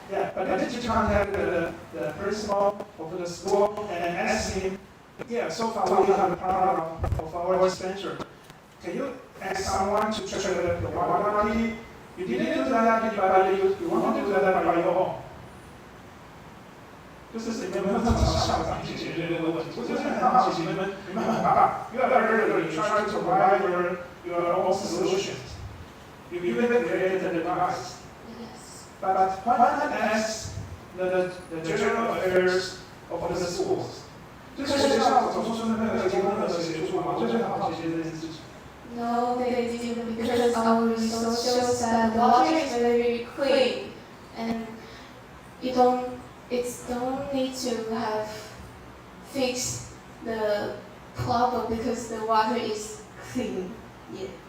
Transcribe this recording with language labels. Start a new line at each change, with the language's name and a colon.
English: Yeah, but did you contact the principal of the school and ask him, yeah, so far we have a problem of our dispenser. Can you ask someone to check the water quality? You didn't do that, but you want to do that by your own.
Chinese: 就是你们怎么校长去解决这个问题？我就是很好奇，你们很棒，越来越 try to provide your own solutions.
English: You even created the device. But why not ask the general affairs of the schools?
Chinese: 这个学校总是没有提供任何协助吗？我就是很好奇这件事情。
English: No, they didn't because our research shows that the water is very clean and you don't need to have fix the problem because the water is clean. Yeah.